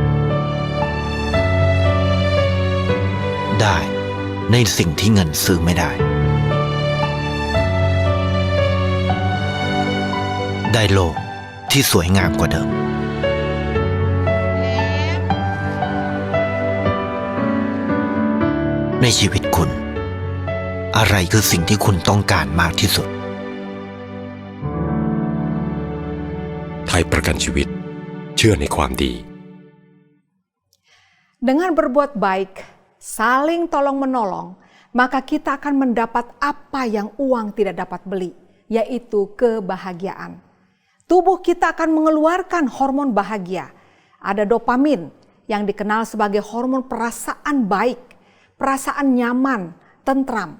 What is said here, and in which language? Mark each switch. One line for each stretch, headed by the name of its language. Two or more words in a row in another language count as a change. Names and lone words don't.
Thai: ได้ในสิ่งที่เงินซื้อไม่ได้ได้โลกที่สวยงามกว่าเดิมในชีวิตคุณอะไรคือสิ่งที่คุณต้องการมากที่สุด ไทยประกันชีวิตเชื่อในความดี
Indonesian: Dengan berbuat baik, saling tolong-menolong, maka kita akan mendapat apa yang uang tidak dapat beli, yaitu kebahagiaan. Tubuh kita akan mengeluarkan hormon bahagia. Ada dopamin yang dikenal sebagai hormon perasaan baik, perasaan nyaman, tentram.